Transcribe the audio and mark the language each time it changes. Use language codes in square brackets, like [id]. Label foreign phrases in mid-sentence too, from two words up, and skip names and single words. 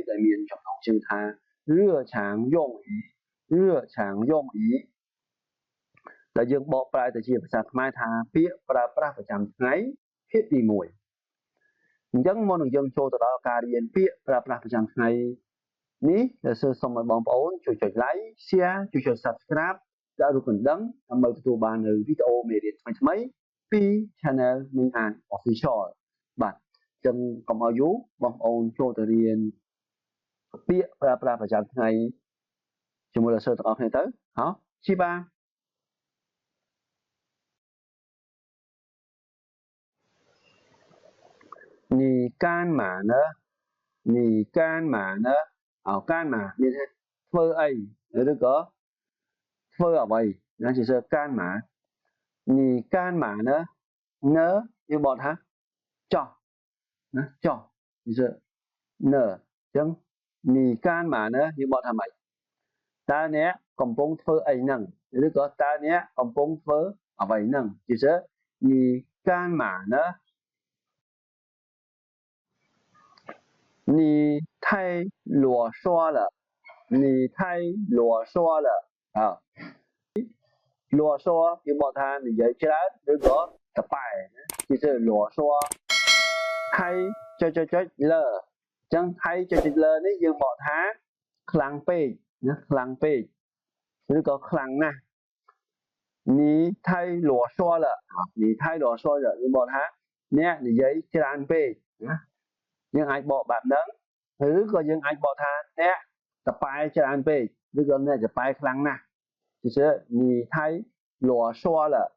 [km] ដែលមានចំណងជើងថា [zh] 热常用语热常用语 [km] ដែលយើងបកប្រែទៅជាភាសាខ្មែរថាពាក្យ ប្រើប្រាស់ប្រចាំថ្ងៃភាគទី1អញ្ចឹងមុននឹងយើងចូលទៅដល់ការរៀនពាក្យប្រើប្រាស់ប្រចាំថ្ងៃនេះដែលសូមឲ្យបងប្អូនជួយចុច [en] Like Share [km] ជួយចុច Subscribe ដាក់រូបកណ្ដឹងដើម្បីទទួលបាននៅវីដេអូមេរៀនថ្មីៗពី Channel មីងអាន Official បាទអញ្ចឹងកុំឲ្យយូរបងប្អូនចូលទៅរៀនពាក្យប្រើប្រាស់ប្រចាំថ្ងៃជាមួយលោកសិស្សទាំងអស់គ្នាទៅហ៎ជីបា [zh] 你干嘛呢你干嘛呢干嘛 [km] មានធ្វើអីឬក៏ធ្វើ អ្វីណាជា [zh] 干嘛你干嘛呢呢 [km] យើងបកថាចោះណាចោះជានអញ្ចឹង [zh] 你干嘛呢 [km] យើងបកថាម៉េចតើអ្នកកំពុងធ្វើអីហ្នឹងឬក៏តើអ្នកកំពុងធ្វើអ្វីហ្នឹងជា [zh] 你干嘛呢你太啰嗦了你太啰嗦了啰嗦 [km] យើងបកថានិយាយច្រើនឬក៏តប៉ែជា 啰嗦ហើយចុចលើអញ្ចឹងហើយចុចលើនេះយើងបកថាខ្លាំងពេកណាខ្លាំងពេកឬក៏ខ្លាំងណាស់ [zh] 你太啰嗦了你太啰嗦了 [km] យើងបកថាអ្នកនិយាយច្រើនពេកណាយើងអាចបកបែបហ្នឹងឬក៏យើងអាចបកថាអ្នកតប៉ែច្រើនពេកឬក៏អ្នកតប៉ែខ្លាំងណាស់ [zh] 就是你太啰嗦了